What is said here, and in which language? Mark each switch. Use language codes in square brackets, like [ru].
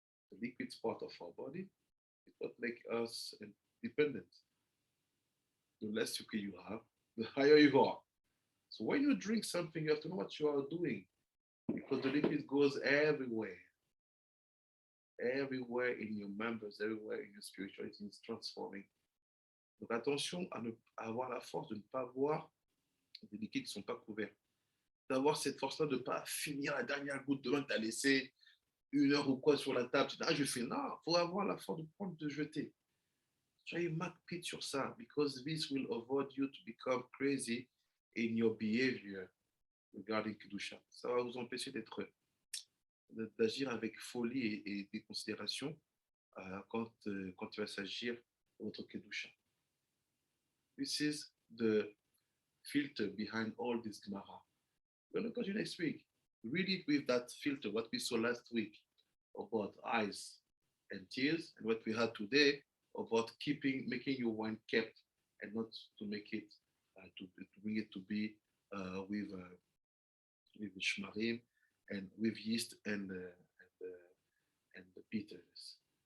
[en] The liquid's part of our body. It will make us independent. The less liquid you have, the higher you are. So when you drink something, you have to know what you are doing, because the liquid goes everywhere. Everywhere in your members, everywhere in your spirituality, it's transforming. [fr] Donc attention à avoir la force de ne pas voir des liquides qui ne sont pas couverts. D'avoir cette force-là de ne pas finir la dernière goutte de vin que tu as laissé 1 heure ou quoi sur la table. Tu dis, je fais. Non, il faut avoir la force de prendre, de jeter. Soyez makpid sur ça, [en] because this will avoid you to become crazy in your behavior regarding Kedusha. [fr] Ça va vous empêcher d'agir avec folie et déconsidération quand il va s'agir de votre Kedusha. [en] This is the filter behind all this Gemara. We're going to continue next week. Read it with that filter, what we saw last week about eyes and tears, and what we had today about making your wine kept and not to make it, to bring it to be with shmarim and with yeast and the bitterness.